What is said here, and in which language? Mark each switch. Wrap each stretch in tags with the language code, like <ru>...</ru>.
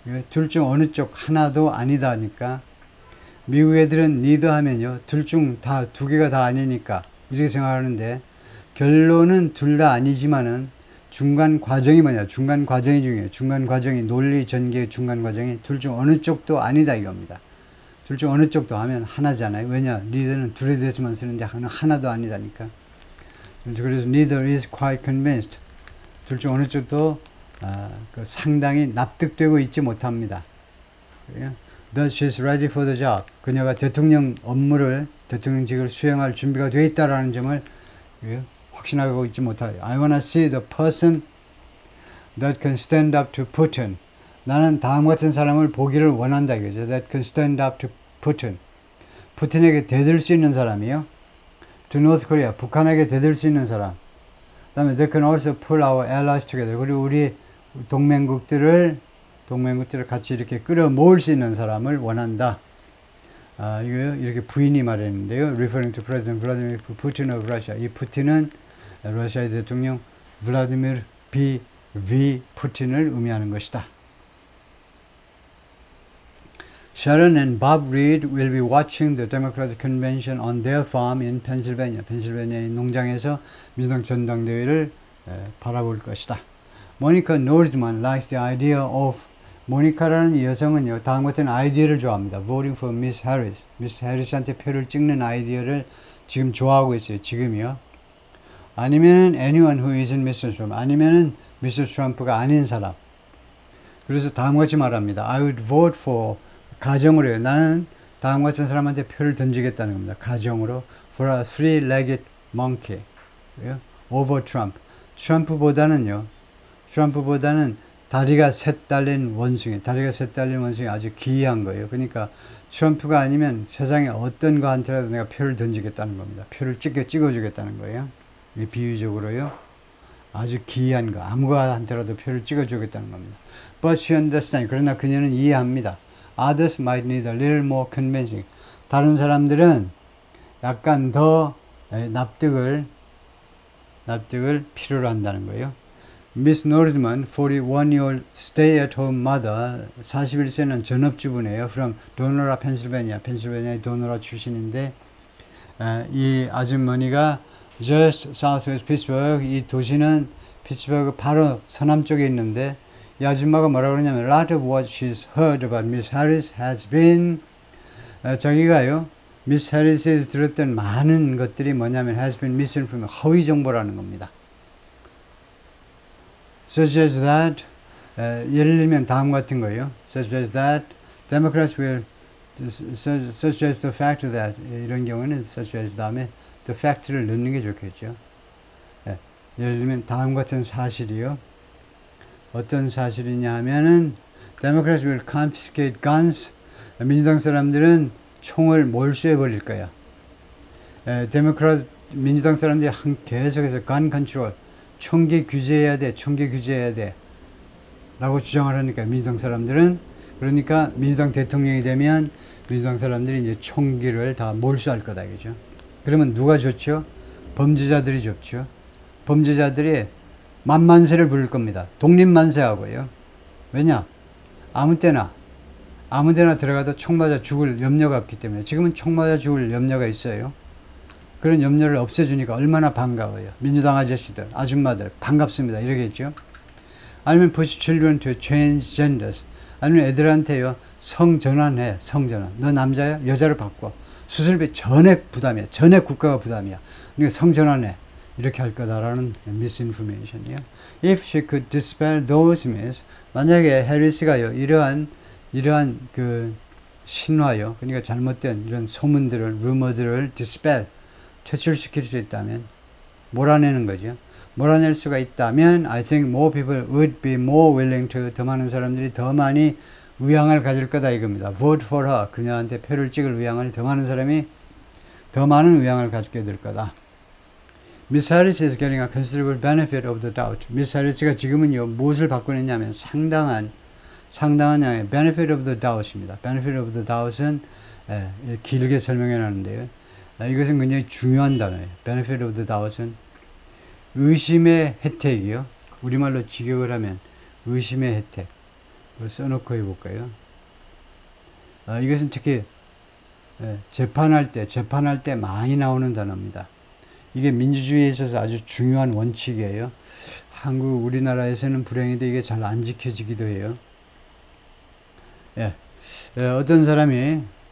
<ko>둘 중 어느 쪽 하나도 아니다니까 미국 애들은 neither 하면요 둘 중 다 두 개가 다 아니니까 이렇게 생각하는데 결론은 둘 다 아니지만은 중간 과정이 뭐냐 중간 과정이 중요해요. 중간 과정이 논리 전개의 중간 과정이 둘 중 어느 쪽도 아니다 이겁니다. 둘 중 어느 쪽도 하면 하나잖아요. 왜냐? neither는 둘에 대해서만 쓰는데 하나도 아니다니까. 그래서</ko> <en>neither is quite convinced.</en> <ko>둘 중 어느 쪽도 상당히 납득되고 있지 못합니다.</ko> <en>That she's ready for the job.</en> <ko>그녀가 대통령직을 수행할 준비가 되어 있다라는 점을 확신하고 있지 못하요.</ko> <en>I wanna see the person that can stand up to Putin.</en> <ko>나는 다음 같은 사람을 보기를 원한다 이거죠.</ko> <en>That can stand up to Putin.</en> <ko>푸틴에게 대들 수 있는 사람이요.</ko> <en>To North Korea.</en> <ko>북한에게 대들 수 있는 사람. 그 다음에</ko> <en>they can also pull our allies together.</en> <ko>그리고 우리 동맹국들을 같이 이렇게 끌어모을 수 있는 사람을 원한다. 이거 이렇게 부인이 말했는데요.</ko> <en>Referring to President Vladimir Putin of Russia.</en> <ko>이 푸틴은 러시아의 대통령 블라디미르 V. 푸틴을 의미하는 것이다.</ko> <en>Sharon and Bob Reed will be watching the Democratic Convention on their farm in Pennsylvania.</en> <ko>펜실베니아의 농장에서 민주당 전당대회를 바라볼 것이다.</ko> <en>Monica Nordman likes the idea of</en> <ko>모니카라는 이 여성은요, 다음 같은 아이디어를 좋아합니다.</ko> <en>Voting for Miss Harris.</en> <ko>미스 해리스한테 표를 찍는 아이디어를 지금 좋아하고 있어요. 지금이요. 아니면은</ko> <en>anyone who isn't Mr. Trump.</en> <ko>아니면은</ko> <en>Mr.</en> <ko>Trump가 아닌 사람. 그래서 다음과 같이 말합니다.</ko> <en>I would vote for</en> <ko>가정으로요. 나는 다음 같은 사람한테 표를 던지겠다는 겁니다. 가정으로</ko> <en>for a three-legged monkey over Trump.</en> <ko>트럼프보다는 다리가 셋 달린 원숭이 아주 기이한 거예요. 그러니까 트럼프가 아니면 세상에 어떤 거한테라도 내가 표를 던지겠다는 겁니다. 표를 찍어주겠다는 거예요. 비유적으로요. 아주 기이한 거, 아무 거한테라도 표를 찍어주겠다는 겁니다.</ko> <en>But she understands.</en> <ko>그러나 그녀는 이해합니다.</ko> <en>Others might need a little more convincing.</en> <ko>다른 사람들은 약간 더 납득을 필요로 한다는 거예요.</ko> <en>Miss Nordman, 41-year-old stay-at-home mother,</en> <ko>41세는 전업주부네요.</ko> <en>From Donora, Pennsylvania.</en> <ko>펜실베니아의 도노라 출신인데 이 아주머니가</ko> <en>just southwest Pittsburgh,</en> <ko>이 도시는 피츠버그 바로 서남쪽에 있는데 이 아줌마가 뭐라고 그러냐면</ko> <en>A lot of what she's heard about Miss Harris has been</en> <ko>자기가요 미스 해리스에 들었던 많은 것들이 뭐냐면</ko> <en>has been misinformation,</en> <ko>허위 정보라는 겁니다.</ko> <en>Such as that</en> <ko>예를 들면 다음 같은 거예요.</ko> <en>Such as that Democrats will such as the fact that</en> <ko>이런 경우는</ko> <en>such as</en> <ko>다음에</ko> <en>the fact를</en> <ko>넣는 게 좋겠죠. 예를 들면 다음 같은 사실이요. 어떤 사실이냐 하면은</ko> <en>Democrats will confiscate guns.</en> <ko>민주당 사람들은 총을 몰수해 버릴 거야. 민주당 사람들이 계속해서 gun control, 총기 규제해야 돼 라고 주장을 하니까 민주당 사람들은 그러니까 민주당 대통령이 되면 민주당 사람들이 이제 총기를 다 몰수할 거다 이거죠. 그러면 누가 좋죠? 범죄자들이 좋죠. 범죄자들이 만만세를 부를 겁니다. 독립만세하고요. 왜냐? 아무 데나 들어가도 총 맞아 죽을 염려가 없기 때문에 지금은 총 맞아 죽을 염려가 있어요. 그런 염려를 없애주니까 얼마나 반가워요. 민주당 아저씨들, 아줌마들 반갑습니다. 이러겠죠. 아니면</ko> <en>push children to change genders.</en> <ko>아니면 애들한테요. 성전환해. 성전환. 너 남자야? 여자로 바꿔. 수술비 전액 부담이야. 전액 국가가 부담이야. 그러니까 성전환해. 이렇게 할 거다라는 misinformation이요.</ko> <en>If she could dispel those myths,</en> <ko>만약에 해리스가요 이러한 그 신화요, 그러니까 잘못된 이런 소문들을, 루머들을 dispel, 퇴출시킬 수 있다면, 몰아내는 거죠. 몰아낼 수가 있다면,</ko> <en>I think more people would be more willing to,</en> <ko>더 많은 사람들이 더 많이 의향을 가질 거다 이겁니다.</ko> <en>Vote for her,</en> <ko>그녀한테 표를 찍을 의향을 더 많은 사람이 더 많은 의향을 가지게 될 거다.</ko> <en>Miss Harris is getting a considerable benefit of the doubt.</en> <ko>미스 해리스가 지금은요 무엇을 받고 있냐면 상당한 양의 benefit of the doubt입니다. benefit of the doubt은 길게 설명해 놨는데요. 이것은 굉장히 중요한 단어예요. benefit of the doubt은 의심의 혜택이요. 우리말로 직역을 하면 의심의 혜택. 써놓고 해볼까요? 이것은 특히 재판할 때 많이 나오는 단어입니다. 이게 민주주의에 있어서 아주 중요한 원칙이에요. 우리나라에서는 불행히도 이게 잘 안 지켜지기도 해요. 어떤 사람이</ko>